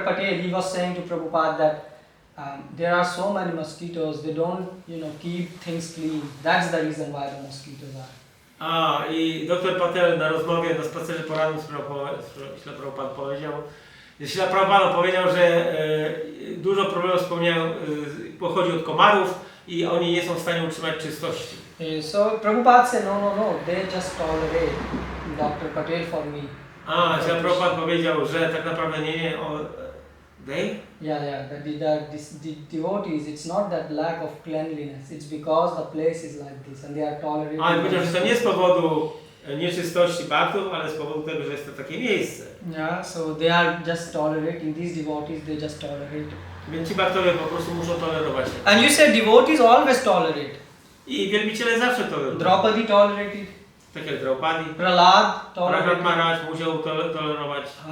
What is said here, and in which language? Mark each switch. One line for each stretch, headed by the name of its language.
English: Patel, he was saying to Prabhupada that there are so many mosquitoes, they don't, keep things clean. That's the reason why the mosquitoes are.
Polish: I dr Patel na rozmowie, na spacerze porannym z Prabhupada powiedział, że dużo problemów pochodzi od komarów i oni nie są w stanie utrzymać czystości.
English: So Prabhupada said, no, they just tolerate Dr. Patel for me.
Polish: Prabhupada powiedział, że tak naprawdę nie, they?
English: Yeah, the devotees, it's not that lack of cleanliness, it's because the place is like this and they are tolerating.
Polish: Powiedział, że to nie z powodu nieczystości baktów, ale z powodu tego, że jest to takie miejsce.
English: Yeah, so they are just tolerating, these devotees, they just tolerate.
Polish: Więc ci baktowie po prostu muszą tolerować.
English: And you said devotees always tolerate.
Polish: I wielbiciele zawsze tolerują.
English: Draupadi tolerated.
Polish: Tak jak Draupadi.
English: Prahlad tolerated.
Polish: Maharaj musiał tolerować.